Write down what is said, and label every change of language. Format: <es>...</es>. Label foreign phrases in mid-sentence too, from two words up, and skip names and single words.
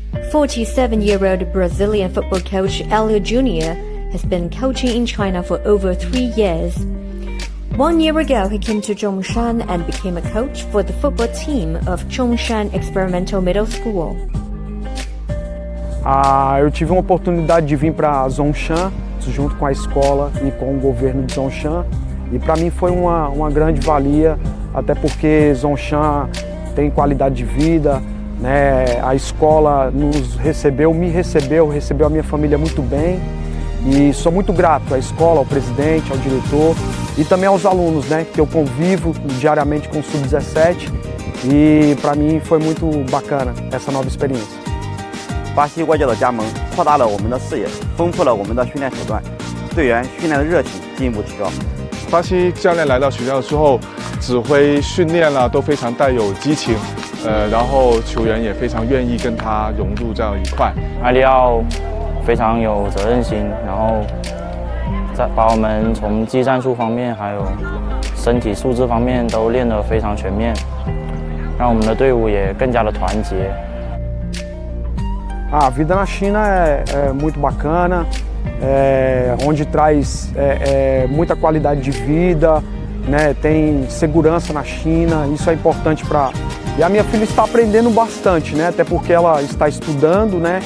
<en>47-year-old Brazilian football coach Elio Jr. has been coaching in China for over 3 years. 1 year ago, he came to Zhongshan and became a coach for the football team of Zhongshan Experimental Middle School.</en> <pt>Eu tive uma oportunidade de vir para Zhongshan, junto com a escola e com o governo de Zhongshan, e para mim foi uma grande valia, até porque Zhongshan tem qualidade de vida, né? A escola recebeu a minha família muito bem, e sou muito grato à escola, ao presidente, ao diretor e também aos alunos, né? Que eu convivo diariamente com o Sub-17, e para mim foi muito bacana essa nova experiência.</pt> <zh>巴西国脚的加盟扩大了我们的视野，丰富了我们的训练手段，队员训练的热情进一步提高。巴西教练来到学校之后，指挥训练啦都非常带有激情，然后球员也非常愿意跟他融入这样一块。埃利奥非常有责任心，然后把我们从技战术方面还有身体素质方面都练得非常全面，让我们的队伍也更加的团结。</zh> <pt>A vida na China é muito bacana, onde traz muita qualidade de vida, né? Tem segurança na China, isso é importante para... E a minha filha está aprendendo bastante, né? Até porque ela está estudando, né?</pt>